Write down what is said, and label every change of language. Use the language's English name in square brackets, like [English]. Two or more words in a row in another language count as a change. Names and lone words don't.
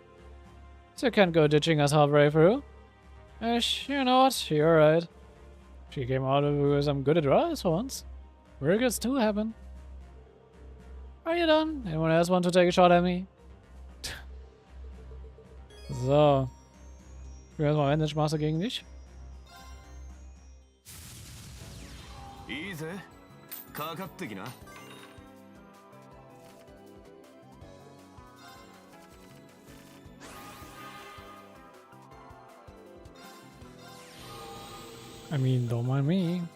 [English] So you can't go ditching us halfway through. Ash, you know what? You're right. She came out with some good advice for once. Miracles do happen. Are you done? Anyone else want to take a shot at me? So. [German] Ich will erstmal Bandage Master gegen dich. [Japanese] いいぜかかってきな [English] I mean, don't mind me.